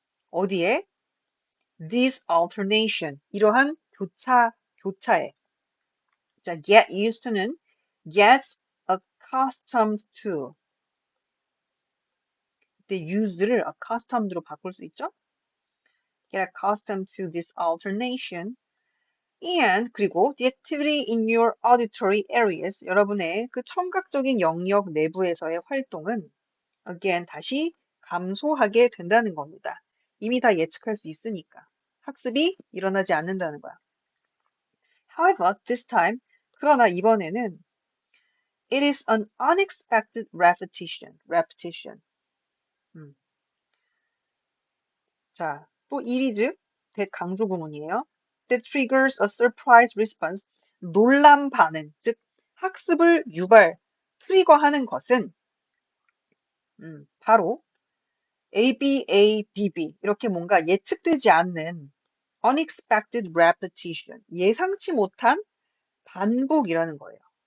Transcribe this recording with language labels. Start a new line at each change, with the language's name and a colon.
Korean: 어디에?
English: This alternation,
Korean: 이러한 교차에. 자,
English: get used to
Korean: 는
English: get accustomed to.
Korean: 그때 used를 accustomed로 바꿀 수 있죠?
English: Get accustomed to this alternation.
Korean: And 그리고
English: the activity in your auditory areas,
Korean: 여러분의 그 청각적인 영역 내부에서의 활동은 again 다시 감소하게 된다는 겁니다. 이미 다 예측할 수 있으니까. 학습이 일어나지 않는다는 거야.
English: However, this time,
Korean: 그러나 이번에는
English: it is an unexpected repetition.
Korean: 음. 자, 또 it is 대강조 구문이에요.
English: That triggers a surprise response.
Korean: 놀람 반응, 즉 학습을 트리거하는 것은 바로 A, B, A, B, B 이렇게 뭔가 예측되지 않는
English: unexpected repetition,
Korean: 예상치 못한 반복이라는 거예요.